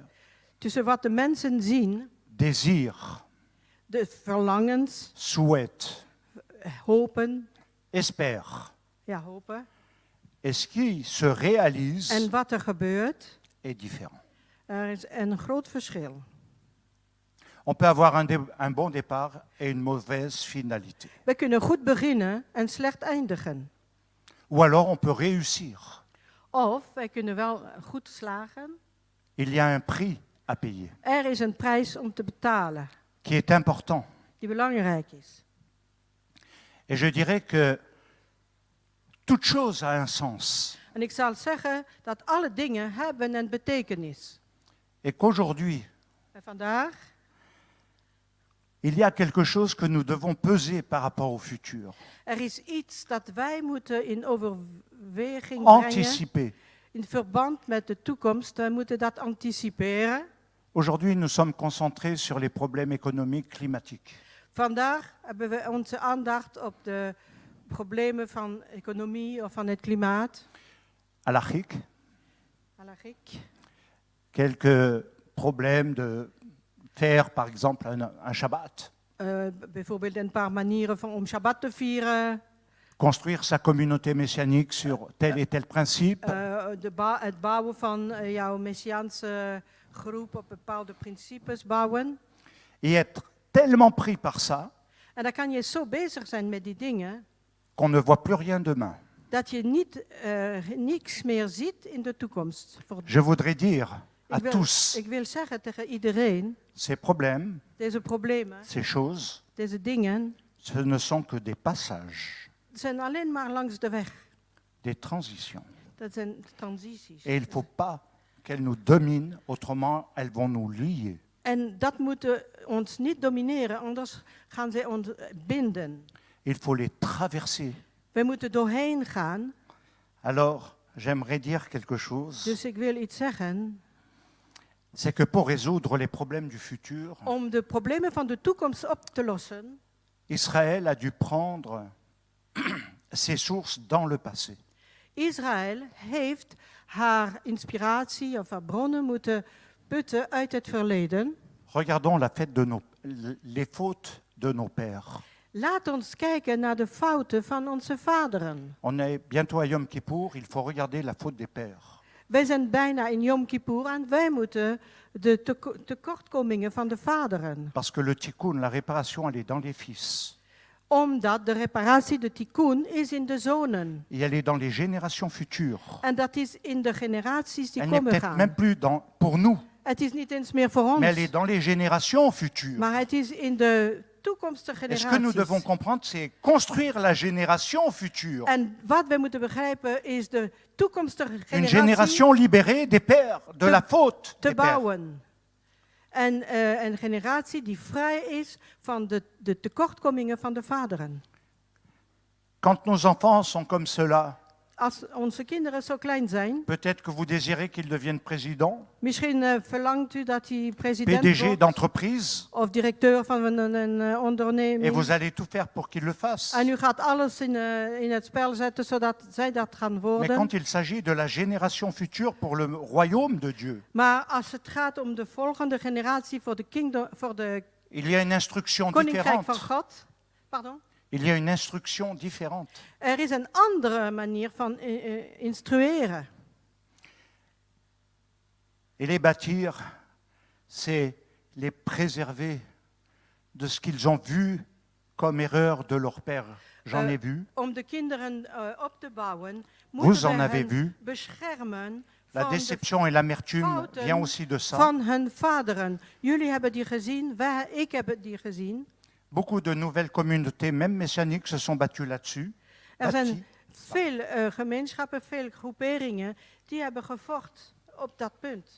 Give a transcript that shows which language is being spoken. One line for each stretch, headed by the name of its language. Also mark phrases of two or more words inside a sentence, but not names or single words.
Dutch: Tussen wat de mensen zien,
French: désirent,
Dutch: de verlangens,
French: souhaitent,
Dutch: hopen,
French: espèrent,
Dutch: ja hopen,
French: et ce qui se réalise
Dutch: en wat er gebeurt,
French: est différent.
Dutch: er is een groot verschil.
French: On peut avoir un bon départ et une mauvaise finalité.
Dutch: We kunnen goed beginnen en slecht eindigen.
French: Ou alors on peut réussir.
Dutch: Of wij kunnen wel goed slagen.
French: Il y a un prix à payer
Dutch: Er is een prijs om te betalen,
French: qui est important.
Dutch: die belangrijk is.
French: Et je dirais que toute chose a un sens.
Dutch: En ik zal zeggen dat alle dingen hebben een betekenis.
French: Et qu'aujourd'hui,
Dutch: En vandaag
French: il y a quelque chose que nous devons peser par rapport au futur.
Dutch: er is iets dat wij moeten in overweging brengen.
French: Anticiper.
Dutch: In verband met de toekomst. We moeten dat anticiperen.
French: Aujourd'hui, nous sommes concentrés sur les problèmes économiques climatiques.
Dutch: Vandaag hebben we onze aandacht op de problemen van economie of van het klimaat.
French: Halachique,
Dutch: Halachiek.
French: quelques problèmes de faire, par exemple, un Shabbat,
Dutch: Bijvoorbeeld een paar manieren om Shabbat te vieren.
French: construire sa communauté messianique sur tel et tel principe.
Dutch: Het bouwen van jouw messiaanse groep op bepaalde principes bouwen.
French: Et être tellement pris par ça
Dutch: En dan kan je zo bezig zijn met die dingen,
French: qu'on ne voit plus rien demain.
Dutch: dat je niks meer ziet in de toekomst.
French: Je voudrais dire à
Dutch: Ik
French: tous,
Dutch: wil zeggen tegen iedereen,
French: ces problèmes,
Dutch: deze problemen,
French: ces choses,
Dutch: deze dingen,
French: ce ne sont que des passages,
Dutch: zijn alleen maar langs de weg.
French: des transitions.
Dutch: Dat zijn transities.
French: Et il ne faut pas qu'elles nous dominent, autrement elles vont nous lier.
Dutch: En dat moet ons niet domineren, anders gaan ze ons binden.
French: Il faut les traverser.
Dutch: We moeten doorheen gaan.
French: Alors, j'aimerais dire quelque chose,
Dutch: Dus ik wil iets zeggen.
French: c'est que pour résoudre les problèmes du futur,
Dutch: Om de problemen van de toekomst op te lossen,
French: Israël a dû prendre ses sources dans le passé.
Dutch: Israël heeft haar inspiratie of haar bronnen moeten putten uit het verleden.
French: Regardons les fautes de nos pères.
Dutch: Laat ons kijken naar de fouten van onze vaderen.
French: On est bientôt à Yom Kippour, il faut regarder la faute des pères.
Dutch: Wij zijn bijna in Yom Kippur en wij moeten de tekortkomingen van de vaderen.
French: Parce que le tikkun, la réparation, elle est dans les fils.
Dutch: Omdat de reparatie, de tikkun, is in de zonen.
French: Et elle est dans les générations futures.
Dutch: En dat is in de generaties die
French: Elle n'est
Dutch: komen
French: peut-être
Dutch: gaan.
French: même plus pour nous,
Dutch: Het is niet eens meer voor ons,
French: mais elle est dans les générations futures.
Dutch: maar het is in de toekomstige
French: Et ce que nous devons
Dutch: generaties.
French: comprendre, c'est construire la génération future.
Dutch: En wat we moeten begrijpen is de toekomstige
French: Une
Dutch: generatie
French: génération libérée des pères, de la faute
Dutch: te
French: des pères.
Dutch: bouwen. En een generatie die vrij is van de tekortkomingen van de vaderen.
French: Quand nos enfants sont comme cela,
Dutch: Als onze kinderen zo klein zijn,
French: peut-être que vous désirez qu'ils deviennent présidents,
Dutch: misschien verlangt u dat hij president
French: PDG
Dutch: wordt
French: d'entreprise,
Dutch: of directeur van een
French: et
Dutch: onderneming.
French: vous allez tout faire pour qu'ils le fassent.
Dutch: En u gaat alles in het spel zetten zodat zij dat gaan
French: Mais
Dutch: worden.
French: quand il s'agit de la génération future pour le royaume de Dieu,
Dutch: Maar als het gaat om de volgende generatie voor de
French: il y a une instruction
Dutch: koninkrijk van
French: différente.
Dutch: God, pardon,
French: Il y a une instruction différente.
Dutch: er is een andere manier van instrueren.
French: Et les bâtir, c'est les préserver de ce qu'ils ont vu comme erreur de leur père. J'en ai vu.
Dutch: Om de kinderen op te bouwen,
French: Vous
Dutch: moeten
French: en
Dutch: we
French: avez
Dutch: hen
French: vu.
Dutch: beschermen
French: La
Dutch: van de
French: déception et l'amertume
Dutch: fouten
French: viennent aussi de ça.
Dutch: van hun vaderen. Jullie hebben die gezien, ik heb die gezien.
French: Beaucoup de nouvelles communautés, même messianiques, se sont battues là-dessus.
Dutch: Er
French: Bâties.
Dutch: zijn veel gemeenschappen, veel groeperingen die hebben gevochten op dat punt.